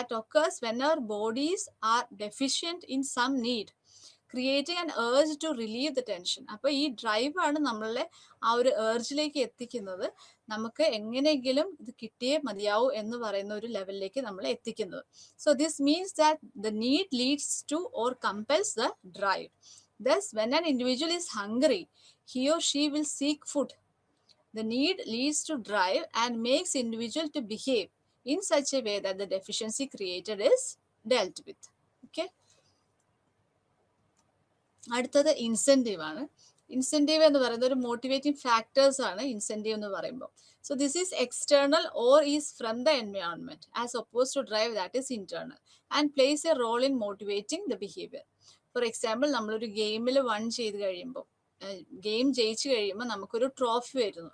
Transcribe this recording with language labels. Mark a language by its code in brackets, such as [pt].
[en] That occurs when our bodies are deficient in some need, creating an urge to relieve the tension. [ml] അപ്പൊ ഈ drive ആണ് നമ്മളെ ആ ഒരു ഏർജിലേക്ക് എത്തിക്കുന്നത്, നമുക്ക് എങ്ങനെയെങ്കിലും ഇത് കിട്ടിയേ മതിയാവൂ എന്ന് പറയുന്ന ഒരു ലെവലിലേക്ക് നമ്മളെ എത്തിക്കുന്നത്. [en] So this means that the need leads to or compels the drive. Thus, when an individual is hungry, he or she will seek food. The need leads to drive and makes individual to behave in such a way that the deficiency created is dealt with. Okay. [ml] അടുത്തത് incentive ആണ്. Incentive എന്ന് പറയുന്നത് ഒരു motivating factors ആണ് incentive എന്ന് പറയുമ്പോൾ. [en] So this is external or is from the environment as oppose to drive that is internal and plays a role in motivating the behaviour. [ml] For example, നമ്മളൊരു ഗെയിമിൽ one ചെയ്ത് കഴിയുമ്പോൾ, ഗെയിം ജയിച്ചു കഴിയുമ്പോൾ നമുക്കൊരു ട്രോഫി വരുന്നു.